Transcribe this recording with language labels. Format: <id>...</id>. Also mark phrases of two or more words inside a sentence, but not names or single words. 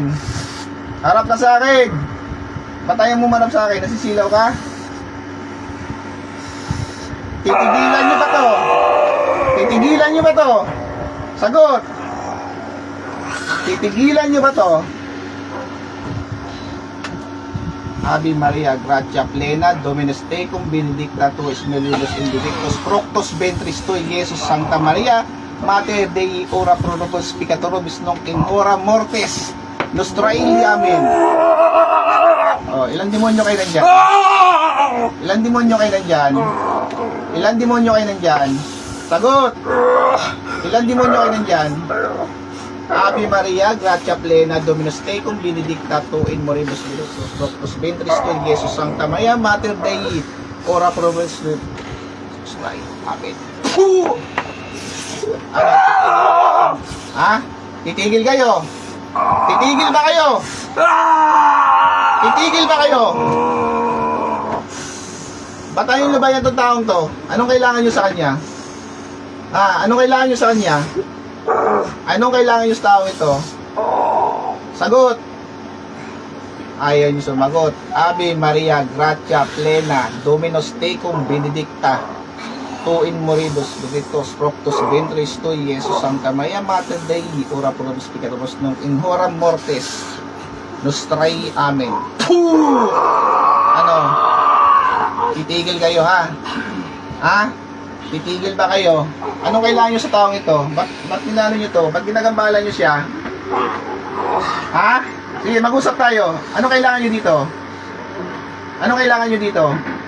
<tl>Harap ka sa akin! Ba't tayo mo humarap sa akin? Nasisilaw ka? Titigilan nyo ba to? Titigilan nyo ba to? Sagot! Titigilan nyo ba to?</tl> <la>Ave Maria, gratia plena, Dominus tecum, benedicta tu es mulieribus in benedictus fructus ventris tui, Jesus Sancta Maria, Mater Dei, ora pro nobis peccatoribus nunc in hora mortis nostrae. Amen.</la> <tl>Ilang demonyo kayo nandyan? Ilang demonyo kayo nandyan? Ilang demonyo kayo nandyan? Sagot! Ilang demonyo kayo nandyan?</tl> <la>Ave Maria, gratia plena, Dominus tecum, benedicta tu in moribus fructus ventris tui, Jesus Sancta Maria, Mater Dei, ora pro nobis nostrae.</la> <tl>Amen. Titigil kayo? Titigil ba kayo? Titigil ba kayo? Batayin nyo ba yan itong taong to? Anong kailangan nyo sa kanya? Anong kailangan nyo sa kanya? Anong kailangan nyo sa taong ito? Sagot! Ayaw nyo sumagot.</tl> <la>Ave Maria, gratia plena, Dominus tecum, benedicta tu in moribus benedictus fructus ventris tui, Jesus Sancta Maria, Mater Dei, ora pro nobis peccatoribus nunc in hora mortis nostrae. Amen.</la> <tl>Titigil kayo Titigil ba kayo? Anong kailangan nyo sa taong ito? Ba't ninano nyo to? Ba't ginagambala nyo siya? Sige, mag-usap tayo. Anong kailangan nyo dito? Anong kailangan nyo dito?</tl>